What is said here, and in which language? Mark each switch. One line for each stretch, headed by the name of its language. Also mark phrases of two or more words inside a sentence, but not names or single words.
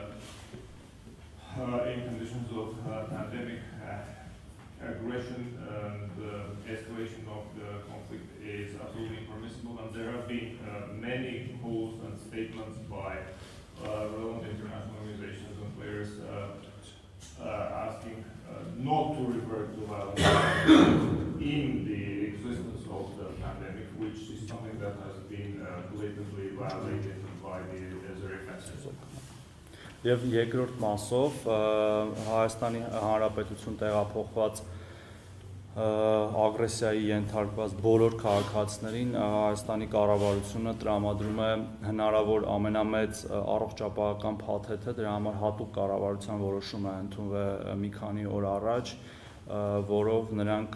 English: in conditions of pandemic, aggression and escalation of the conflict is absolutely impermissible, and there have been many calls and statements by relevant international organizations and players asking not to revert to violence in the existence of the pandemic, which is something that has been blatantly violated by the Azeri offensive.
Armenian: Եվ երկրորդ մասով Հայաստանի Հանրապետություն տեղափոխված ագրեսիայի ենթարկված բոլոր քաղաքացիներին Հայաստանի կառավարությունը տրամադրում է հնարավոր ամենամեծ առողջապահական փաթեթը, դրա համար հատուկ կառավարության որոշում է ընդունվել մի քանի օր առաջ, որով նրանք